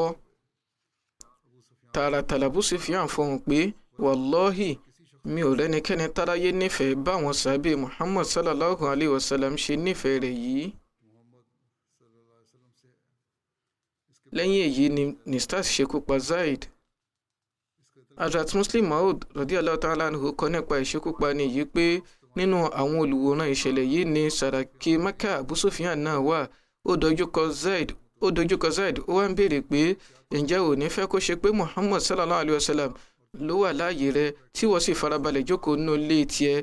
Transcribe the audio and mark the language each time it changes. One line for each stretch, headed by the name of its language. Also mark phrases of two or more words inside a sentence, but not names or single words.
Yoruba: tààràtàlà Abu Sufyan fọhùn pé wàlọ́hì mi ò rẹ́nikẹ́ni táráyé nífẹ̀ẹ́ báwọn sàábé Muhammad
Arabic: صلى الله عليه وسلم
Yoruba: ṣe nífẹ̀ẹ́ rẹ̀ yìí. lẹ́yìn èyí ni Mistas ṣekú pa Zaid. Hazrat Muslim Maud
Arabic: رضي الله تعالى عنه
Yoruba: kọ nípa ìṣekúpani yìí pé nínú àwọn olùwòran ìṣẹ̀lẹ̀ yìí ní Sàràkí Mecca Abu Sufyan náà wà. ó dojúkọ Zaid ó wá ń béèrè pé ǹjẹ́ ò ní fẹ́ kó ṣe pé Muhammad
Arabic: صلى الله عليه وسلم
Yoruba: ló wà láàyè rẹ tí wọ́n sì farabalẹ̀ jókòó nínú ilé tiẹ̀.